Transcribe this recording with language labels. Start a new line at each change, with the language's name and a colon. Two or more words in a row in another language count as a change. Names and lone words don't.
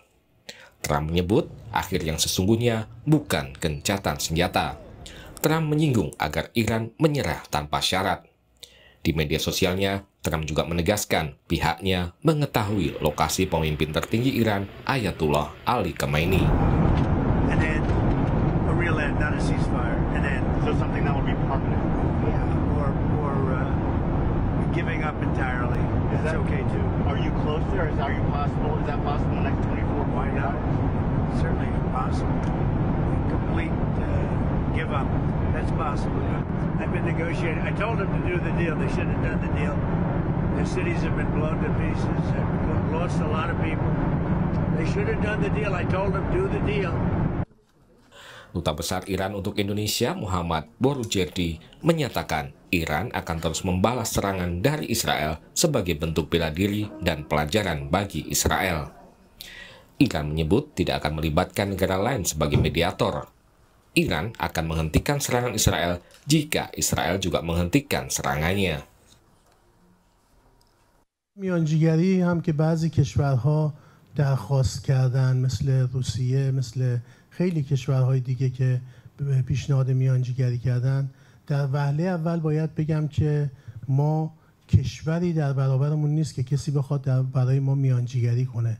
Indonesian: Trump menyebut akhir yang sesungguhnya bukan gencatan senjata. Trump menyinggung agar Iran menyerah tanpa syarat. Di media sosialnya, Trump juga menegaskan pihaknya mengetahui lokasi pemimpin tertinggi Iran, Ayatullah Ali Khamenei.
English: And then a real end, not a ceasefire. And then So something that would be permanent. yeah, or giving up entirely. Is That's that okay too. Are you closer? Is that possible? Is that possible in the next 24, Why 48 not? hours? Certainly possible. Complete give up. That's possible. I've been negotiating. I told them to do the deal. They should have done the deal. Their cities have been blown to pieces. Have lost a lot of people. They should have done the deal. I told them do the deal.
Indonesian: Duta Besar Iran untuk Indonesia, Muhammad Borujerdi, menyatakan Iran akan terus membalas serangan dari Israel sebagai bentuk bela diri dan pelajaran bagi Israel. Iran menyebut tidak akan melibatkan negara lain sebagai mediator. Iran akan menghentikan serangan Israel jika Israel juga menghentikan serangannya.
Persian: میانجیگری هم که بعضی کشورها درخواست کردن مثل روسیه مثل خیلی کشورهای دیگه که پیشنهاد میانجیگری کردن در وهله اول باید بگم که ما کشوری در برابرمون نیست که کسی بخواد برای ما میانجیگری کنه.